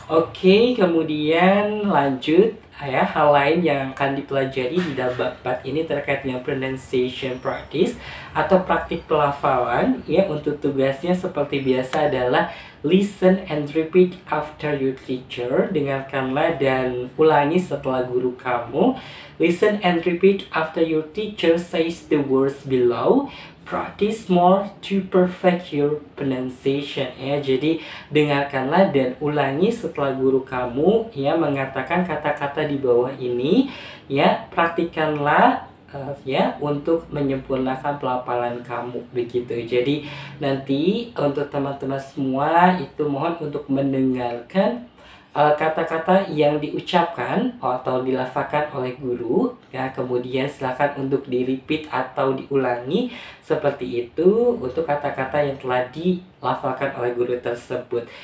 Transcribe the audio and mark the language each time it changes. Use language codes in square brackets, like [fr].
[id] Oke, kemudian lanjut ya, hal lain yang akan dipelajari di dalam bab ini terkait dengan pronunciation practice atau praktik pelafalan ya. Untuk tugasnya seperti biasa adalah [en] listen and repeat after your teacher. [id] Dengarkanlah dan ulangi setelah guru kamu. [en] Listen and repeat after your teacher says the words below. Practice more to perfect your pronunciation ya. [id] Jadi dengarkanlah dan ulangi setelah guru kamu ya mengatakan kata-kata di bawah ini ya. Praktikanlah ya untuk menyempurnakan pelafalan kamu begitu. Jadi nanti untuk teman-teman semua itu mohon untuk mendengarkan kata-kata yang diucapkan atau dilafalkan oleh guru ya, kemudian silakan untuk di-repeat atau diulangi seperti itu untuk kata-kata yang telah dilafalkan oleh guru tersebut.